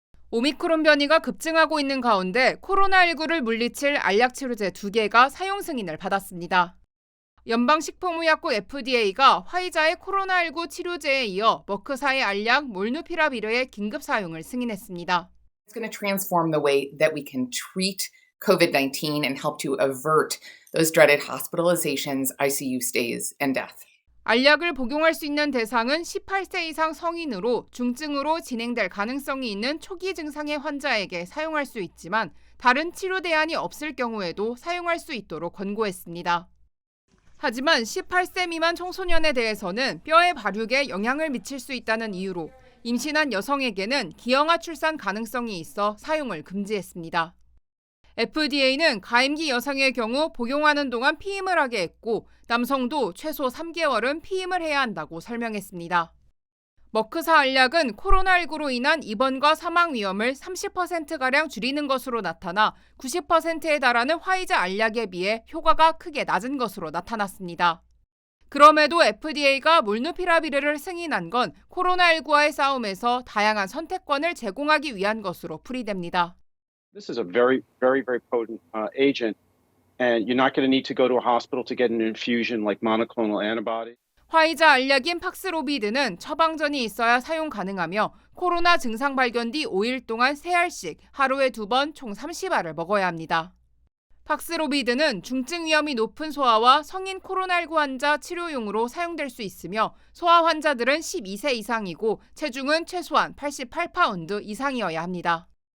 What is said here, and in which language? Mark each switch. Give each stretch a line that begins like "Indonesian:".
Korean: 오미크론 변이가 급증하고 있는 가운데 코로나19를 물리칠 알약 치료제 2개가 사용 승인을 받았습니다. 연방식품의약국 FDA가 화이자의 코로나19 치료제에 이어 머크사의 알약 몰누피라비르의 긴급 사용을 승인했습니다.
English: It's going to transform the way that we can treat COVID-19 and help to avert those dreaded hospitalizations, ICU stays, and death.
Korean: 알약을 복용할 수 있는 대상은 18세 이상 성인으로 중증으로 진행될 가능성이 있는 초기 증상의 환자에게 사용할 수 있지만 다른 치료 대안이 없을 경우에도 사용할 수 있도록 권고했습니다. 하지만 18세 미만 청소년에 대해서는 뼈의 발육에 영향을 미칠 수 있다는 이유로 임신한 여성에게는 기형아 출산 가능성이 있어 사용을 금지했습니다. FDA는 가임기 여성의 경우 복용하는 동안 피임을 하게 했고 남성도 최소 3개월은 피임을 해야 한다고 설명했습니다. 머크사 알약은 코로나19로 인한 입원과 사망 위험을 30%가량 줄이는 것으로 나타나 90%에 달하는 화이자 알약에 비해 효과가 크게 낮은 것으로 나타났습니다. 그럼에도 FDA가 몰누피라비르를 승인한 건 코로나19와의 싸움에서 다양한 선택권을 제공하기 위한 것으로 풀이됩니다.
English: This is a very potent agent, and you're not going to need to go to a hospital to get an infusion like monoclonal antibody.
Korean: 화이자 알약인 팍스로비드는 처방전이 있어야 사용 가능하며 코로나 증상 발견 뒤 5일 동안 3알씩 하루에 2번 총 30알을 먹어야 합니다. 팍스로비드는 중증 위험이 높은 소아와 성인 코로나19 환자 치료용으로 사용될 수 있으며 소아 환자들은 12세 이상이고 체중은 최소한 88파운드 이상이어야 합니다.